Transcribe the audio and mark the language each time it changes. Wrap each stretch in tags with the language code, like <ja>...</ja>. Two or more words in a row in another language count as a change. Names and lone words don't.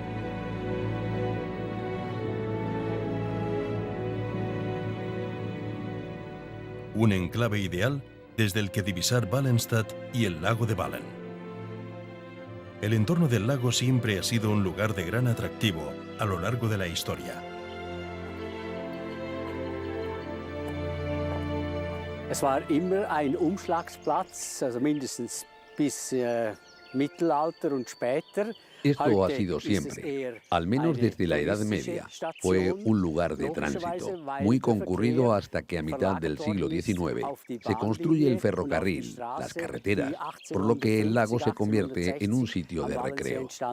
<es>Un enclave ideal desde el que divisar Wallenstadt y el lago de Wallen. El entorno del lago siempre ha sido un lugar de gran atractivo a lo largo de la historia.</es> <de>Es war immer ein Umschlagsplatz, also mindestens bis Mittelalter und später.</de> <es>Esto ha sido siempre, al menos desde la Edad Media. Fue un lugar de tránsito, muy concurrido hasta que a mitad del siglo XIX se construye el ferrocarril, las carreteras, por lo que el lago se convierte en un sitio de recreo.</es>